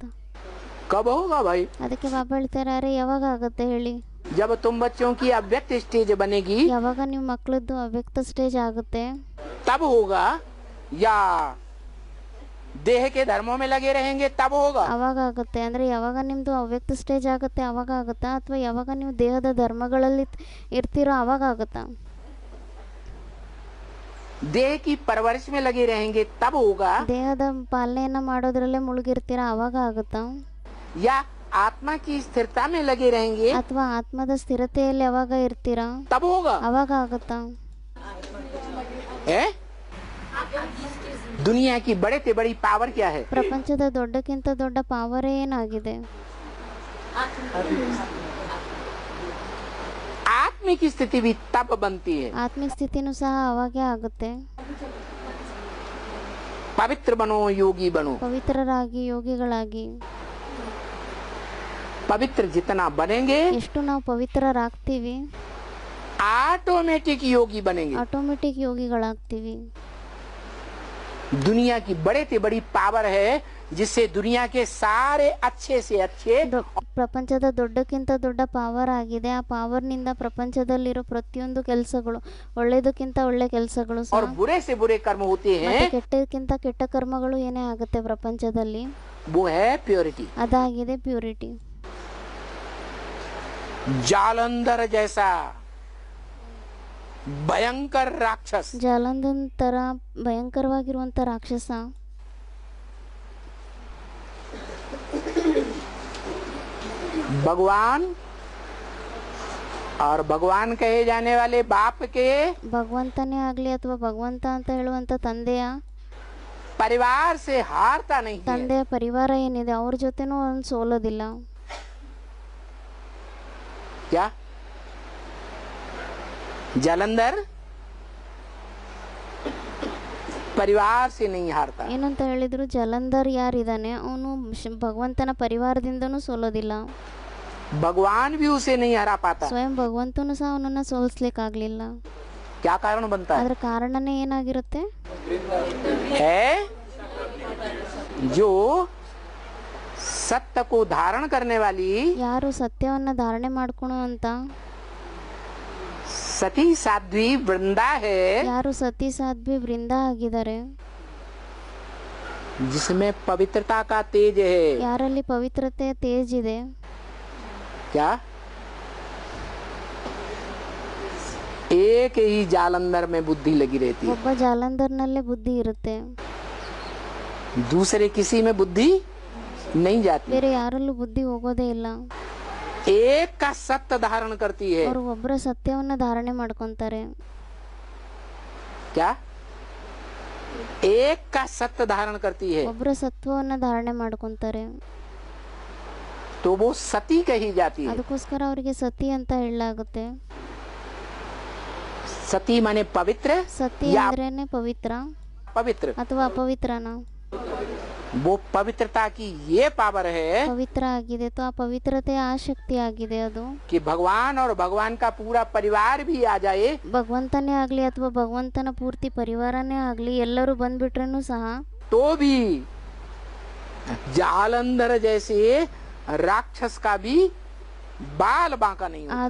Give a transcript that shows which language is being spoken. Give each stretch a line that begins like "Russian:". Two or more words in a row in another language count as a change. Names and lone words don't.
Hindi: कब होगा भाई?
Kannada: ಅದಕ್ಕೆ ಬಾಬಾ ಹೇಳ್ತಾರೆ, ಅರೆ ಯಾವಾಗ ಆಗುತ್ತೆ ಹೇಳಿ,
Hindi: जब तुम बच्चों की अव्यक्त स्टेज बनेगी
Kannada: ಯಾವಾಗ ನಿಮ್ಮ ಮಕ್ಕಳದ್ದು ಅವ್ಯಕ್ತ ಸ್ಟೇಜ್ ಆಗುತ್ತೆ
Hindi: तब होगा, या देह के धर्मों में लगे रहेंगे तब होगा?
Kannada: ಅವಾಗ ಆಗುತ್ತೆ ಅಂದ್ರೆ ಯಾವಾಗ ನಿಮ್ದು ಅವ್ಯಕ್ತ ಸ್ಟೇಜ್ ಆಗುತ್ತೆ ಅವಾಗ ಆಗುತ್ತಾ, ಅಥವಾ ಯಾವಾಗ ನೀವು ದೇಹದ ಧರ್ಮಗಳಲ್ಲಿ ಇರ್ತೀರೋ ಅವಾಗ ಆಗುತ್ತಾ?
Hindi: देह की परवरिश में लगे रहेंगे तब होगा,
Kannada: ದೇಹದ ಪಾಲನೆಯನ್ನ ಮಾಡೋದ್ರಲ್ಲೇ ಮುಳುಗಿರ್ತೀರಾ ಅವಾಗ ಆಗುತ್ತಾ,
Hindi: या आत्मा की स्थिरता में लगे रहेंगे
Kannada: ಅಥವಾ ಆತ್ಮದ ಸ್ಥಿರತೆಯಲ್ಲಿ ಯಾವಾಗ ಇರ್ತೀರಾ
Hindi: तब होगा?
Kannada: ಅವಾಗ ಆಗುತ್ತಾ?
Hindi: है? दुनिया की बड़े से बड़ी पावर क्या है?
Kannada: ಪ್ರಪಂಚದ ದೊಡ್ಡಕ್ಕಿಂತ ದೊಡ್ಡ ಪಾವರೇ ಏನಾಗಿದೆ?
Hindi: आत्मा की स्थिति भी तब बनती है।
Kannada: ಆತ್ಮಿಕ ಸ್ಥಿತಿನೂ ಸಹ ಅವಾಗೇ ಆಗುತ್ತೆ.
Hindi: पवित्र बनो, योगी बनो।
Kannada: ಪವಿತ್ರರಾಗಿ ಯೋಗಿಗಳಾಗಿ
Hindi: पवित्र जितना बनेंगे
Kannada: ಎಷ್ಟು ನಾವು ಪವಿತ್ರರಾಗ್ತೀವಿ
Hindi: ऑटोमेटिक योगी बनेंगे।
Kannada: ಆಟೋಮೆಟಿಕ್ ಯೋಗಿಗಳಾಗ್ತೀವಿ.
Hindi: दुनिया की बड़े से बड़ी पावर है जिससे दुनिया के सारे अच्छे से अच्छे
Kannada: ಪ್ರಪಂಚದ ದೊಡ್ಡಕ್ಕಿಂತ ದೊಡ್ಡ ಪಾವರ್ ಆಗಿದೆ. ಆ ಪಾವರ್ನಿಂದ ಪ್ರಪಂಚದಲ್ಲಿರೋ ಪ್ರತಿಯೊಂದು ಕೆಲಸಗಳು, ಒಳ್ಳೇದಕ್ಕಿಂತ ಒಳ್ಳೆ ಕೆಲಸಗಳು
Hindi: और बुरे से बुरे कर्म होते
Kannada: ಮತ್ತೆ
Hindi: हैं,
Kannada: ಕೆಟ್ಟಕ್ಕಿಂತ ಕೆಟ್ಟ ಕರ್ಮಗಳು ಏನೇ ಆಗುತ್ತೆ ಪ್ರಪಂಚದಲ್ಲಿ,
Hindi: वो है प्योरिटी।
Kannada: ಅದಾಗಿದೆ ಪ್ಯೂರಿಟಿ.
Hindi: जालंधर जैसा भयंकर राक्षस
Kannada: ಜಾಲಂಧನ್ ತರ ಭಯಂಕರವಾಗಿರುವಂತ ರಾಕ್ಷಸ
Hindi: भगवान और भगवान कहे जाने वाले बाप के
Kannada: ಭಗವಂತನೇ ಆಗ್ಲಿ ಅಥವಾ ಭಗವಂತ ಅಂತ ಹೇಳುವಂತ ತಂದೆಯ
Hindi: परिवार से हारता नहीं है।
Kannada: ತಂದೆಯ ಪರಿವಾರ ಏನಿದೆ ಅವ್ರ ಜೊತೆನೂ ಅವ್ನು ಸೋಲೋದಿಲ್ಲ.
Hindi: क्या जालंधर परिवार से नहीं हारता।
Kannada: ಏನಂತ ಹೇಳಿದ್ರು, ಜಲಂಧರ್ ಯಾರಿದ್ದಾನೆ ಅವನು ಭಗವಂತನ ಪರಿವಾರದಿಂದನೂ ಸೋಲೋದಿಲ್ಲ.
Hindi: भगवान भी उसे नहीं हरा पाता।
Kannada: ಸ್ವಯಂ ಭಗವಂತನು ಸಹ ಅವನನ್ನ ಸೋಲಿಸ್ಲಿಕ್ಕಾಗ್ಲಿಲ್ಲ.
Hindi: क्या कारण बनता है?
Kannada: ಅದ್ರ ಕಾರಣನೇ ಏನಾಗಿರುತ್ತೆ?
Hindi: है जो सत्य को धारण करने वाली
Kannada: ಯಾರು ಸತ್ಯವನ್ನ ಧಾರಣೆ ಮಾಡ್ಕೊಳೋ ಅಂತ
Hindi: सती साध्वी वृंदा है,
Kannada: ಯಾರು ಸತಿ ಸಾಧ್ವಿ ವೃಂದ ಆಗಿದ್ದಾರೆ,
Hindi: जिसमें पवित्रता का तेज है।
Kannada: ಯಾರಲ್ಲಿ ಪವಿತ್ರತೆ ತೇಜ್ ಇದೆ.
Hindi: क्या एक ही जालंधर में बुद्धि लगी रहती है,
Kannada: ಒಬ್ಬ ಜಾಲಂಧರ್ನಲ್ಲೇ ಬುದ್ಧಿ ಇರುತ್ತೆ,
Hindi: दूसरे किसी में बुद्धि नहीं जाती।
Kannada: ಬೇರೆ ಯಾರಲ್ಲೂ ಬುದ್ಧಿ ಹೋಗೋದೇ ಇಲ್ಲ.
Hindi: एक का सत्य धारण करती है।
Kannada: ಅವರು ಒಬ್ಬರ ಸತ್ಯವನ್ನ ಧಾರಣೆ ಮಾಡ್ಕೊಂತಾರೆ.
Hindi: क्या एक का सत्य धारण करती है
Kannada: ಒಬ್ಬರ ಸತ್ವವನ್ನ ಧಾರಣೆ ಮಾಡ್ಕೊಂತಾರೆ.
Hindi: तो वो सती कही जाती है।
Kannada: ಅದಕ್ಕೋಸ್ಕರ ಅವರಿಗೆ ಸತಿ ಅಂತ ಹೇಳಲಾಗುತ್ತೆ.
Hindi: सती माने पवित्र
Kannada: ಸತಿ
Hindi: या
Kannada: ಅಂದ್ರೇನೆ ಪವಿತ್ರ
Hindi: पवित्र।
Kannada: ಅಥವಾ ಅಪವಿತ್ರನ.
Hindi: वो पवित्रता की ये पावर है
Kannada: ಪವಿತ್ರ ಆಗಿದೆ तो ಆ ಪವಿತ್ರತೆಯ ಆ ಶಕ್ತಿ ಆಗಿದೆ ಅದು
Hindi: कि भगवान और भगवान का पूरा परिवार भी आ जाए
Kannada: ಭಗವಂತನೇ ಆಗಲಿ ಅಥವಾ ಭಗವಂತನ ಪೂರ್ತಿ ಪರಿವಾರನೇ ಆಗಲಿ ಎಲ್ಲರೂ ಬಂದ್ಬಿಟ್ರೇನು ಸಹ
Hindi: तो भी जालंधर जैसे राक्षस का भी बाल बांका नहीं होता।